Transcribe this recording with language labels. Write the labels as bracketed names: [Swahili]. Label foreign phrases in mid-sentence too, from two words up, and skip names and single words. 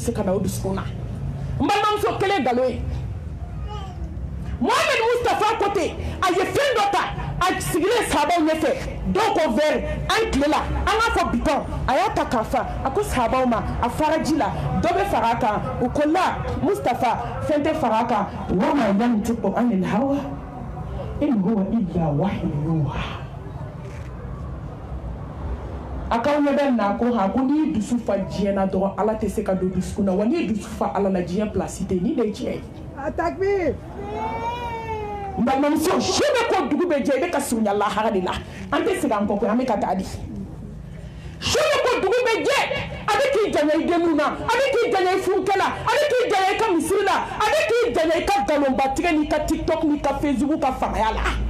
[Bambara] se ka na o dusukun na n balimamuso kelen nkalon ye Mohamed Mustafa Kote a ye fɛn dɔ ta a sigilen sahabaw ɲɛfɛ dɔw ko verre an tile la an k'a fɔ bitɔn a y'a ta k'a fa a ko sahabaw ma a fara ji la dɔ bɛ fara a kan u ko la Mustafa fɛn tɛ fara a kan [Arabic] وما ينطق عن الهوى إن هو إلا وحي يوحى [Bambara] a k'aw ɲɛ bɛ na ko ha ko n'i ye dusu fa diɲɛ na dɔrɔn ala tɛ se ka don dusukun na wa n'i ye dusu fa ala la diɲɛ pilasi tɛ nin de ye tiɲɛ ye. Takbir. n balimamuso su bɛ ko dugu bɛ jɛ i bɛ ka surunya lahara de la an tɛ segin an kɔ koyi an bɛ ka taa di su bɛ ko dugu bɛ jɛ a bɛ k'i janya i denninw na a bɛ k'i janya i furukɛ la a bɛ k'i janya i ka misiri la a bɛ k'i janya i ka nkalonbatigɛ n'i ka tiktok n'i ka facebook ka fangaya la